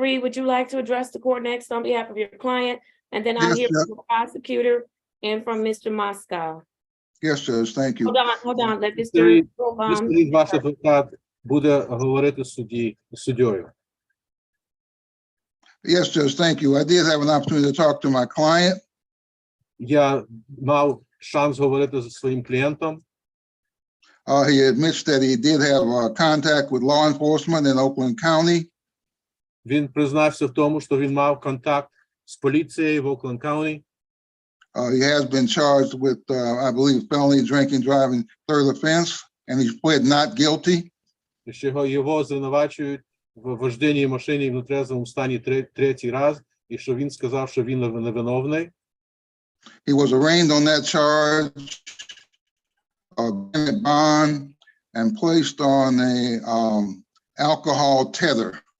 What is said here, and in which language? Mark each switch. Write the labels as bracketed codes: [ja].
[en] Reed, would you like to address the court next on behalf of your client? And then I'll Yes, hear sir. from the prosecutor and from Mr. Moscow. Yes, Judge, thank you. Hold on, let Mr. [uk] Скажіть, [en] Wilbon. [uk] скажіть, ваш адвокат буде говорити суддєю. [en] Yes, Judge, thank you. I did have an opportunity to talk to my client. [uk] Я мав шанс говорити зі своїм клієнтом. [en] He admits that he did have contact with law enforcement in Oakland County. [uk] Він признався в тому, що він мав контакт з поліцією в Окленд Каунті. [en] He has been charged with, I believe, felony drinking, driving, third offense, and he's pled not guilty. [uk] Що його звинувачують в вожденні машини в нетрезвому стані третій раз, і що він сказав, що він невиновний. [en] He was arraigned on that charge, bond, and placed on a alcohol tether.